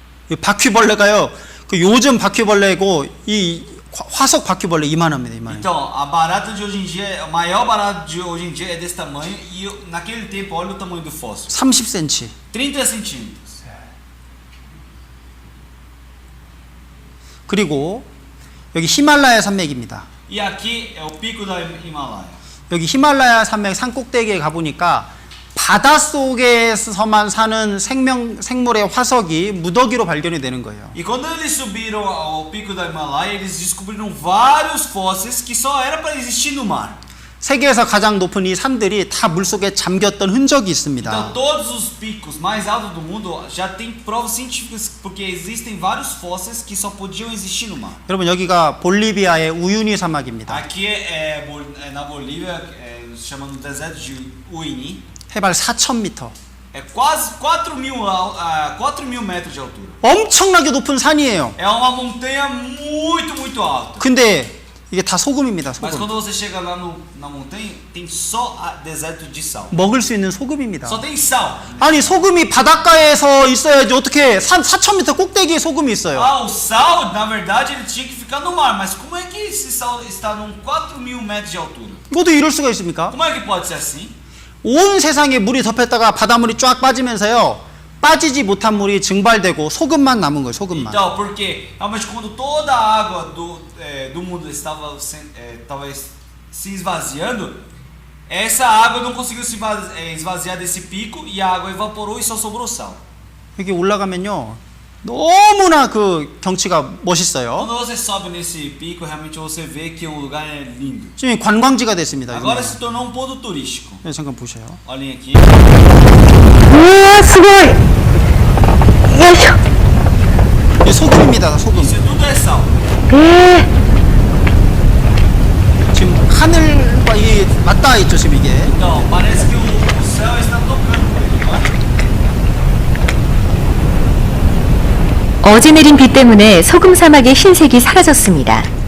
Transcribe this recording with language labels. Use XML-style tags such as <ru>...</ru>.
<ko>이 바퀴벌레가요 그 요즘 바퀴벌레고 이 화석 바퀴벌레 이만합니다 이만해.</ko> <pt>Então, a barata de hoje em dia, a maior barata de hoje em dia é desse tamanho, e naquele tempo, olha o tamanho do fóssil.</pt> <ko>30cm.</ko> <pt>30 centímetros.</pt> <ko>그리고 여기 히말라야 산맥입니다.</ko> <pt>E aqui é o pico da Himalaia.</pt> <ko>여기 히말라야 산맥 산 꼭대기에 가보니까 바닷속에서만 사는 생물의 화석이 무더기로 발견이 되는 거예요.</ko> <pt>E quando eles subiram ao pico da Himalaia, eles descobriram vários fósseis que só era para existir no mar.</pt> <ko>세계에서 가장 높은 이 산들이 다 물속에 잠겼던 흔적이 있습니다.</ko> <pt>Então todos os picos mais altos do mundo já tem provas científicas, porque existem vários fósseis que só podiam existir no mar.</pt> <ko>여러분 여기가 볼리비아의 우유니 사막입니다.</ko> <pt>Aqui na Bolívia, chamado deserto de Uyuni.</pt> <ko>해발 4,000m.</ko> <pt>É quase 4.000 metros de altura.</pt> <ko>엄청나게 높은 산이에요.</ko> <pt>É uma montanha muito alta.</pt> <ko>근데 이게 다 소금입니다.</ko> <pt>Mas</pt> <ko>소금.</ko> <pt>quando você chega lá na montanha, tem só deserto de sal.</pt> <ko>먹을 수 있는 소금입니다.</ko> <pt>Só tem sal.</pt> <ko>아니 소금이 바닷가에서 있어야지 어떻게 산 4,000m 꼭대기에 소금이 있어요.</ko> <pt>O sal, na verdade, ele tinha que ficar no mar. Mas como é que esse sal está num 4.000 metros de altura?</pt> <ko>모두 이럴 수가 있습니까?</ko> <pt>Como é que pode ser assim?</pt> <ko>온 세상에 물이 덮였다가 바닷물이 쫙 빠지면서요. 빠지지 못한 물이 증발되고 소금만 남은 거예요. 소금만.</ko> <pt>Então, porque realmente quando toda a água do mundo estava se esvaziando, essa água não conseguiu se esvaziar desse pico, e a água evaporou e só sobrou sal.</pt> <ko>여기 올라가면요. 너무나 그 경치가 멋있어요.</ko> <pt>Quando você sobe nesse pico, realmente você vê que o lugar é lindo.</pt> <ko>지금 관광지가 됐습니다.</ko> <pt>Agora se tornou um ponto turístico.</pt> <ko>네, 잠깐 보세요.</ko> <pt>Olhem aqui.</pt> <ko>우와,</ko> <ja>すごい.</ja> <ko>요이쇼. 이게 소금입니다. 소금.</ko> <pt>Isso tudo é sal.</pt> <ko>지금 하늘과 이 맞닿아 있죠, 지금 이게.</ko> <pt>Então, parece que o céu está tocando com ele, não é?</pt> <ko>어제 내린 비 때문에 소금 사막의 흰색이 사라졌습니다.</ko>